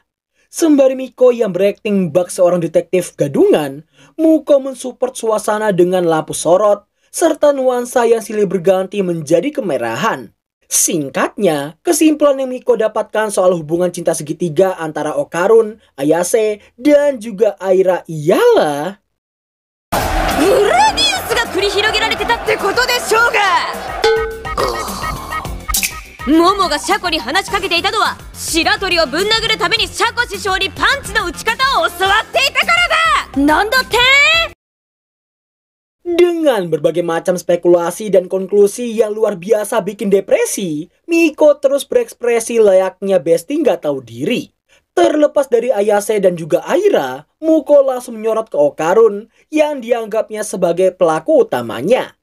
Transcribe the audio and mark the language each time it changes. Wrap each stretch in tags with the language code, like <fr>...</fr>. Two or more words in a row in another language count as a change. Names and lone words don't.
<id>Sembari Miko yang berakting bak seorang detektif gadungan, Muko mensupport suasana dengan lampu sorot, serta nuansa yang silih berganti menjadi kemerahan. Singkatnya, kesimpulan yang Miko dapatkan soal hubungan cinta segitiga antara Okarun, Ayase, dan juga Aira ialah...</id> <ja>裏ニュースが繰り広げられてたってことでしょうが。モモがシャコに話しかけていたのは白鳥をぶん殴るためにシャコ師匠にパンチの打ち方を教わっていたからだ。なんだって？</ja> <id>Dengan berbagai macam spekulasi dan konklusi yang luar biasa bikin depresi, Miko terus berekspresi layaknya bestie nggak tahu diri. Terlepas dari Ayase dan juga Aira, Muko langsung menyorot ke Okarun yang dianggapnya sebagai pelaku utamanya.</id>